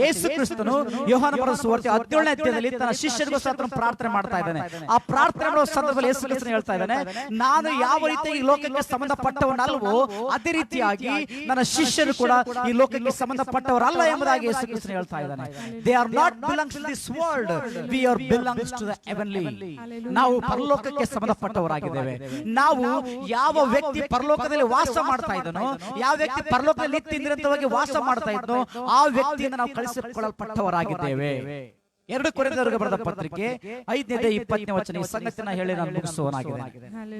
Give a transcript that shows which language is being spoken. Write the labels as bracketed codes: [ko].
[kn] ಯೇಸು ಕ್ರಿಸ್ತನು ಯೋಹಾನ ಬರೆದ ಸುವಾರ್ತೆ 17ನೇ ಅಧ್ಯಾಯದಲ್ಲಿ ತನ್ನ ಶಿಷ್ಯರಿಗೋಸ್ಕರ ಪ್ರಾರ್ಥನೆ ಮಾಡ್ತಾ ಇದ್ದಾನೆ. ಆ ಪ್ರಾರ್ಥನೆ ಮಾಡೋ ಸಂದರ್ಭದಲ್ಲಿ ಯೇಸು ಕ್ರಿಸ್ತನು ಹೇಳ್ತಾ ಇದ್ದಾನೆ, ನಾನು ಯಾವ ರೀತಿಯಾಗಿ ಲೋಕಕ್ಕೆ ಸಂಬಂಧಪಟ್ಟವನಲ್ವೋ ಅದೇ ರೀತಿಯಾಗಿ ನನ್ನ ಶಿಷ್ಯರು ಕೂಡ ಈ ಲೋಕಕ್ಕೆ ಸಂಬಂಧಪಟ್ಟವರಲ್ಲ ಎಂಬುದಾಗಿ ಯೇಸು ಕ್ರಿಸ್ತನು ಹೇಳ್ತಾ ಇದ್ದಾನೆ. [en] They are not belongs to this world, we are belongs to the heavenly. [kn] ನಾವು ಪರಲೋಕಕ್ಕೆ ಸಂಬಂಧಪಟ್ಟವರಾಗಿದ್ದೇವೆ. ನಾವು ಯಾವ ವ್ಯಕ್ತಿ ಪರಲೋಕದಲ್ಲಿ ವಾಸ ಮಾಡ್ತಾ ಇದ್ದನೋ, ಯಾವ ವ್ಯಕ್ತಿ ಪರಲೋಕದಲ್ಲಿ ನಿತ್ಯ ನಿರಂತರವಾಗಿ ವಾಸ ಮಾಡ್ತಾ ಇದ್ದನೋ ಆ ವ್ಯಕ್ತಿಯಿಂದ ನಾವು ಕಳಿಸಿಕೊಳ್ಳಲ್ಪಟ್ಟವರಾಗಿದ್ದೇವೆ. 2 ಕೊರಿಂಥದವರಿಗೆ ಬರೆದ ಪತ್ರಿಕೆ 5:20 ವಚನ. ಈ ಸಂಗತಿಯನ್ನು ಹೇಳಿ ನಾನು ಮುಗಿಸುವನಾಗಿದ್ದೇನೆ.